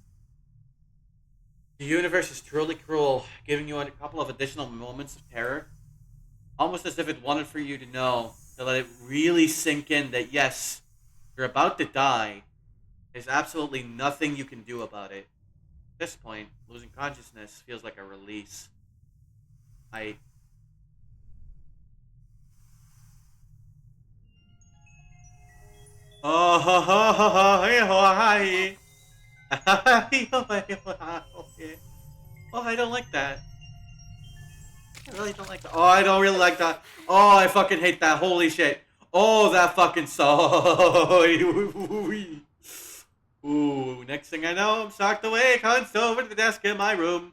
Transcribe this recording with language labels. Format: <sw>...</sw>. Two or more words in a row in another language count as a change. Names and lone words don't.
<en>The universe is truly cruel, giving you a couple of additional moments of terror. Almost as if it wanted for you to know, to let it really sink in that yes, you're about to die. There's absolutely nothing you can do about it. At this point, losing consciousness feels like a release. Oh, ho, ho, ho, ho, hey, ho, hi. Oh, I don't like that. I really don't like that. Oh, I don't really like that. Oh, I fucking hate that. Holy shit. Oh, that fucking song. Ooh, next thing I know, I'm socked away, hunched over to the desk in my room.</en>